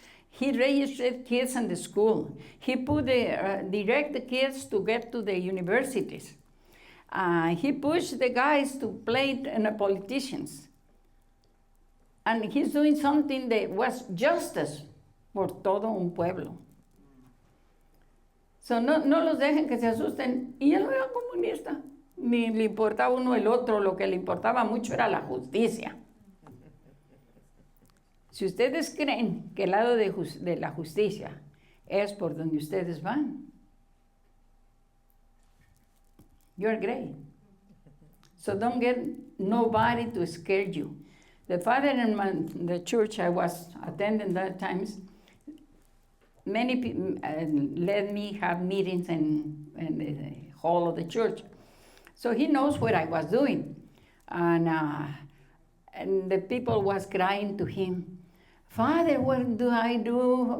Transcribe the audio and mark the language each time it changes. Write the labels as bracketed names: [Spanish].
[English] He registered kids in the school. He put direct the kids to get to the universities. He pushed the guys to play in the politicians. And he's doing something that was justice [Spanish] por todo un pueblo. So no los dejen que se asusten. Y él no era comunista, ni le importaba uno el otro, lo que le importaba mucho era la justicia. Si ustedes creen que el lado de la justicia es por donde ustedes van, [English] you're great. So don't get nobody to scare you. The father in the church I was attending that times, many people let me have meetings in the hall of the church. So he knows what I was doing. And the people was crying to him, Father, what do I do?